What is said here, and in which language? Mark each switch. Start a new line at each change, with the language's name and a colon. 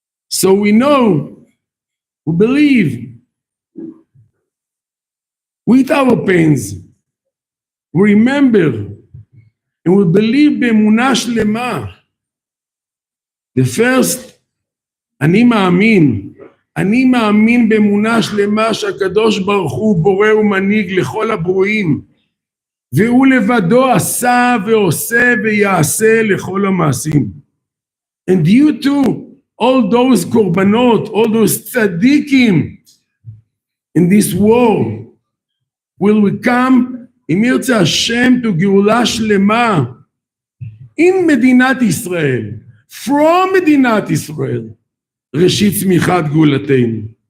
English: So we know, we believe, with our pains, we remember, and we believe
Hebrew: באמונה שלמה.
English: The first,
Hebrew: אני מאמין באמונה שלמה שהקדוש ברוך הוא בורא ומנהיג לכל הברואים, והוא לבדו עשה ועושה ויעשה לכל המעשים.
English: And you too, all those קורבנות, all those צדיקים in this world, will become,
Hebrew: אם ירצה השם,
English: to גאולה שלמה in מדינת ישראל, from מדינת ישראל,
Hebrew: ראשית צמיחת גאולתנו.